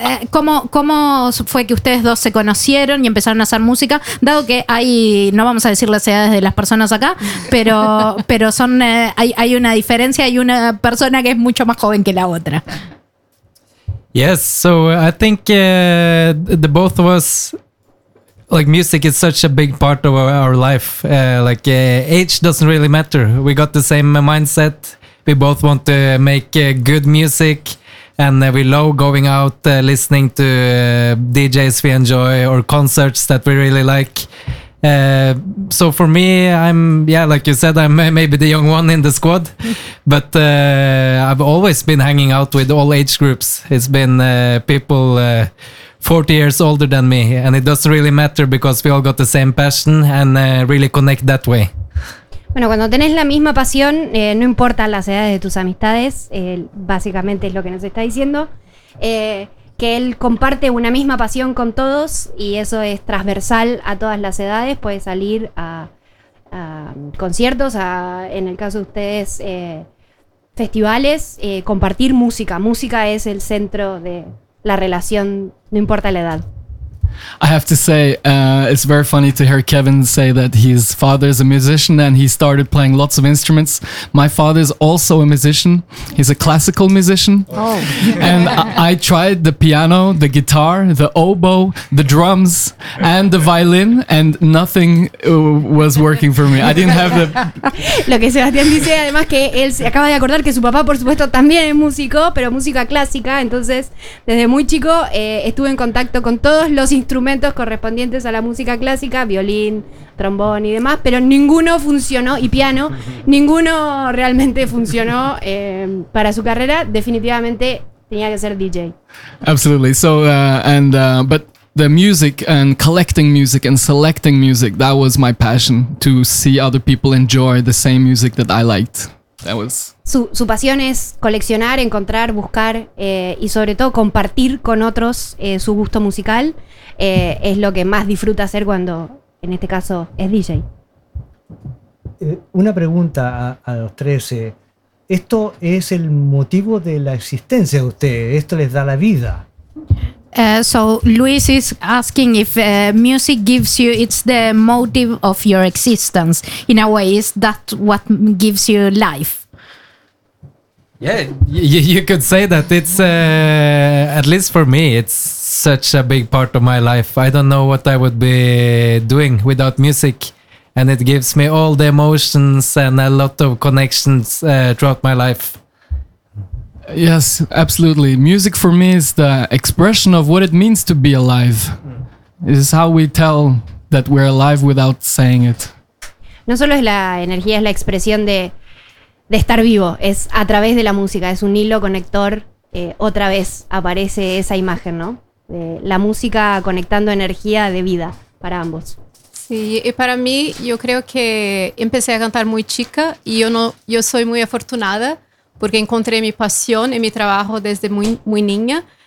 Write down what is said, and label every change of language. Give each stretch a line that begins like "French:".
Spanish: ¿Cómo fue que ustedes dos se conocieron y empezaron a hacer música? Dado que hay, no vamos a decir las edades de las personas acá, pero son hay una diferencia, hay una persona que es mucho más joven que la otra.
English: Yes, so I think the both of us, like, music is such a big part of our life. Age doesn't really matter. We got the same mindset. We both want to make good music, and we love going out listening to DJs we enjoy or concerts that we really like. So for me, I'm, like you said, I'm maybe the young one in the squad, but I've always been hanging out with all age groups. It's been people 40 years older than me, and it doesn't really matter because we all got the same passion and really connect that way.
Spanish: Bueno, cuando tenés la misma pasión, no importa las edades de tus amistades, básicamente es lo que nos está diciendo, que él comparte una misma pasión con todos, y eso es transversal a todas las edades. Puede salir a conciertos, en el caso de ustedes, festivales, compartir música. Música es el centro de la relación, no importa la edad.
English: I have to say, it's very funny to hear Kevin say that his father is a musician and he started playing lots of instruments. My father is also a musician. He's a classical musician. Oh. And I tried the piano, the guitar, the oboe, the drums, and the violin, and nothing was working for me. I didn't have the...
Spanish: Lo que Sebastián dice, además, que él se acaba de acordar que su papá, por supuesto, también es músico, pero música clásica. Entonces, desde muy chico, estuve en contacto con todos los instrumentos correspondientes a la música clásica, violín, trombón y demás, pero ninguno funcionó, y piano, ninguno realmente funcionó para su carrera. Definitivamente tenía que ser DJ.
English: Absolutely. So but the music and collecting music and selecting music, that was my passion, to see other people enjoy the same music that I liked. That was...
Spanish: Su pasión es coleccionar, encontrar, buscar y sobre todo compartir con otros su gusto musical. Es lo que más disfruta hacer cuando, en este caso, es DJ. Una pregunta a los 13. ¿Esto es el motivo de la existencia de ustedes? ¿Esto les da la vida?
English: So Luis is asking if music gives you, it's the motive of your existence. In a way, is that what gives you life? Yeah, you could say that. It's at least for me, it's such a big part of my life. I don't know what I would be doing without music. And it gives me all the emotions and a lot of connections throughout my life. Yes, absolutely. Music for me is the expression of what it means to be alive. It is how we tell that we're alive without saying it.
Spanish: No solo es la energía, es la expresión de estar vivo. Es a través de la música, es un hilo conector. Otra vez aparece esa imagen, ¿no? La música conectando energía de vida para ambos. Sí, y para mí, yo creo que empecé a cantar muy chica y yo soy muy afortunada porque encontré mi pasión y mi trabajo desde muy, muy niña.